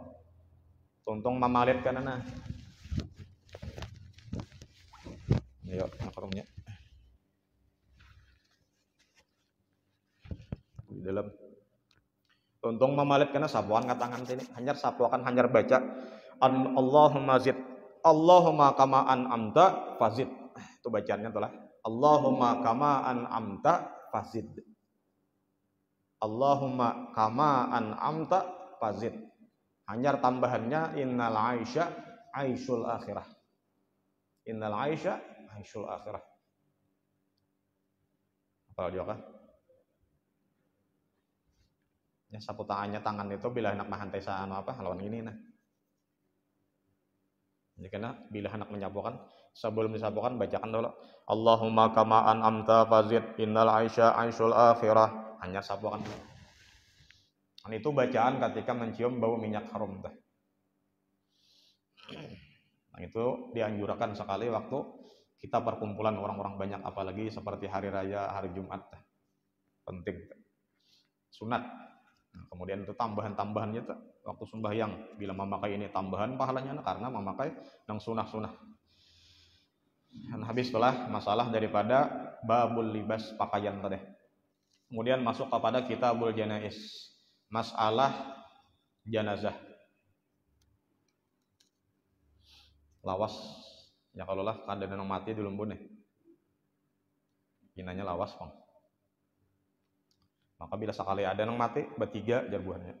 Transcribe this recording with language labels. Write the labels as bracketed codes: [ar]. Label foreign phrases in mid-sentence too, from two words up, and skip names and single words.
[bjn] Tuntung mamalit karena ayo harumnya di dalam tuntung mamalit karena sapuan katangan sini hanyar sapuakan hanyar baca [ar] اللهم زد اللهم كما أنعمت فزد [bjn] itu bacaannya itulah [ar] اللهم كما أنعمت فزد اللهم كما أنعمت فزد [bjn] hanyar tambahannya [ar] إن العيش عيش الآخرة إن العيش عيش الآخرة [bjn] apa dia kan ya sapu tangan itu bila hendak mahantai lawan ini nah. Jadi karena bila hendak menyapukan sebelum disapukan bacakan dulu [ar] اللهم كما أنعمت فزد إن العيش عيش الآخرة [bjn] hanya sapukan. Dan itu bacaan ketika mencium bau minyak harum teh. Nah, itu dianjurkan sekali waktu kita perkumpulan orang-orang banyak apalagi seperti hari raya hari Jumat teh. Penting sunat. Kemudian itu tambahan-tambahannya tuh waktu sembahyang bila memakai ini tambahan pahalanya karena memakai yang sunah-sunah. Dan habis itulah masalah daripada babul libas pakaian tadi. Kemudian masuk kepada kitabul janais, masalah jenazah. Lawas ya kalau lah ada yang mati di lumbun nih. Inanya lawas, Bang. Maka bila sekali ada yang mati, bertiga jarbuhannya.